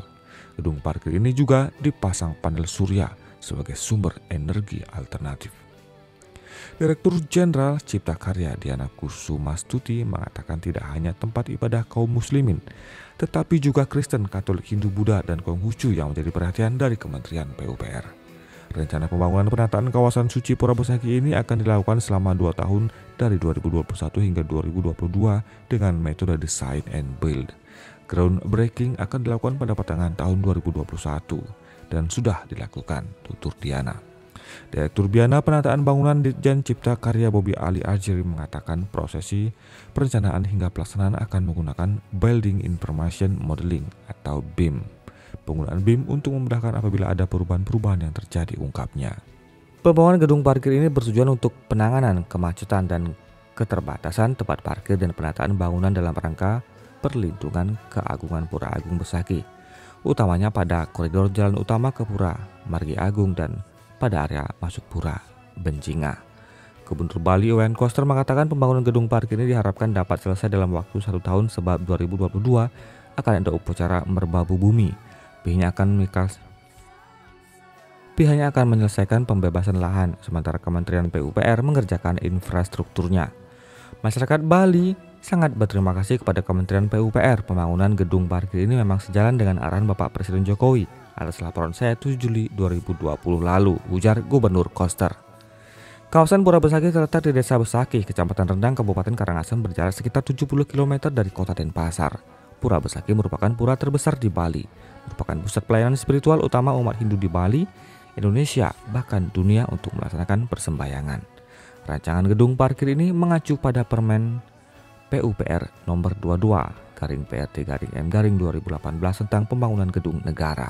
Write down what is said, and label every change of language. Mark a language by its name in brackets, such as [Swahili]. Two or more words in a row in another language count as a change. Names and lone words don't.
[Indonesian] Gedung parkir ini juga dipasang panel surya sebagai sumber energi alternatif. Direktur Jenderal Cipta Karya Diana Kusumastuti mengatakan tidak hanya tempat ibadah kaum muslimin, tetapi juga Kristen, Katolik, Hindu, Buddha, dan Konghucu yang menjadi perhatian dari Kementerian PUPR. Rencana pembangunan penataan kawasan suci Pura Besaki ini akan dilakukan selama 2 tahun dari 2021 hingga 2022 dengan metode [English] design and build. [Indonesian] Groundbreaking akan dilakukan pada pertengahan tahun 2021 dan sudah dilakukan, tutur Diana. Direktur Biana Penataan Bangunan Ditjen Cipta Karya Bobi Ali Ajiri mengatakan prosesi perencanaan hingga pelaksanaan akan menggunakan [English] Building Information Modeling [Indonesian] atau BIM. Penggunaan BIM untuk memudahkan apabila ada perubahan-perubahan yang terjadi, ungkapnya. Pembangunan gedung parkir ini bertujuan untuk penanganan kemacetan dan keterbatasan tempat parkir dan penataan bangunan dalam rangka perlindungan keagungan Pura Agung Besaki, utamanya pada koridor jalan utama ke Pura Margi Agung dan pada area masuk Pura Bencingah. Gubernur Bali Iwayan Koster mengatakan pembangunan gedung parkir ini diharapkan dapat selesai dalam waktu 1 tahun sebab 2022 akan ada upacara Merbabu Bumi. Pihaknya akan menyelesaikan pembebasan lahan, sementara Kementerian PUPR mengerjakan infrastrukturnya. Masyarakat Bali sangat berterima kasih kepada Kementerian PUPR. Pembangunan gedung parkir ini memang sejalan dengan arahan Bapak Presiden Jokowi atas laporan saya 7 Juli 2020 lalu, ujar Gubernur Koster. Kawasan Pura Besaki terletak di Desa Besaki, Kecamatan Rendang, Kabupaten Karangasem, berjarak sekitar 70 km dari kota Denpasar. Pura Besaki merupakan pura terbesar di Bali, merupakan pusat pelayanan spiritual utama umat Hindu di Bali, Indonesia, bahkan dunia untuk melaksanakan persembahyangan. Rancangan gedung parkir ini mengacu pada Permen PUPR nomor 22/PRD-M-2018 tentang pembangunan gedung negara.